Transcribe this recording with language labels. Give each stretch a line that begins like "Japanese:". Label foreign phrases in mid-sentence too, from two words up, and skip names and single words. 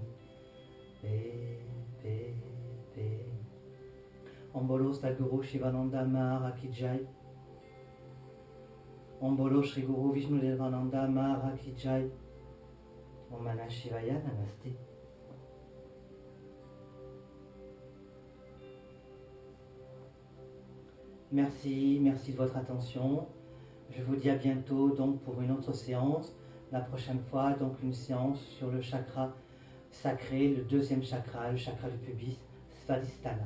Hindi: Pe. ओम् बोलो सद्गुरु शिवानन्द महाराज की जय. ओम् बोलो श्री गुरु विष्णु देवानन्द महाराज की जय.
Sanskrit: ॐ नमः शिवाय, Namasté.
French: Merci de votre attention. Je vous dis à bientôt donc pour une autre séance. La prochaine fois, donc une séance sur le chakra sacré, le deuxième chakra, le chakra du pubis, Svadhisthana.